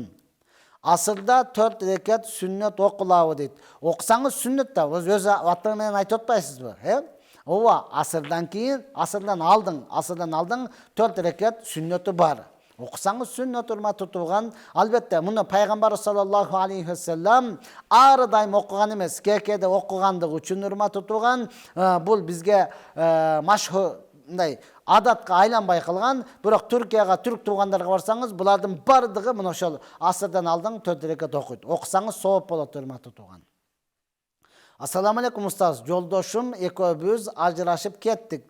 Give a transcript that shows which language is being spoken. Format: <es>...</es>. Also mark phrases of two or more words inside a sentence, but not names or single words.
<ky>Асырда 4 рекат сүннөт окулабы дейт. Окусаңыз сүннөт да, өз аты менен айтып атпайсызбы? Ооба, асырдан кийин, асырдан алдың 4 рекат сүннөтү бар. Окусаңыз сүннөт, урматтуу тууган. Албетте, муну пайгамбар</ky> <ar>صلى الله عليه وسلم</ar> <ky>ар дайым окуган эмес, кээде окугандыгы үчүн, урматтуу тууган, бул бизге машхур мындай адатка айланбай калган. Бирок Түркияга, түрк туугандарга барсаңыз, булардын бардыгы мына ошол асырдан алдың 4 рекат окуйт. Окусаңыз сооп болот, урматтуу тууган.</ky> <ar>السلام عليكم أستاذ,</ar> <ky>жолдошум экөөбүз ажырашып кеттик.</ky>